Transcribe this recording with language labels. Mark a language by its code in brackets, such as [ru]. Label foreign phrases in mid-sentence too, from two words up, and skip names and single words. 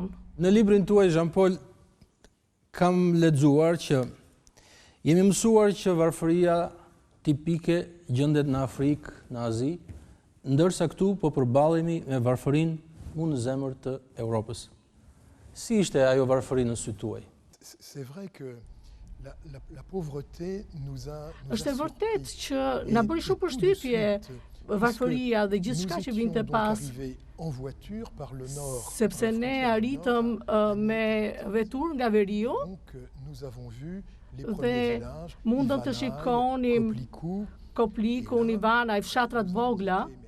[sq] Në librin tuaj, Jean-Paul, kam lexuar që jemi mësuar që varfëria tipike gjendet në Afrikë, në Azi, ndërsa këtu po përballemi me varfërinë në zemër të Europës. Si ishte ajo varfëri në sy tuaj? [fr] C'est vrai que la pauvreté nous a [sq] Është e vërtet që na bëri shumë përshtypje varfëria dhe gjithçka që vinte pas. Sepse ne arritëm me vetur nga veriu dhe mundëm të shikonim Koplikun, Ivana, fshatrat vogla,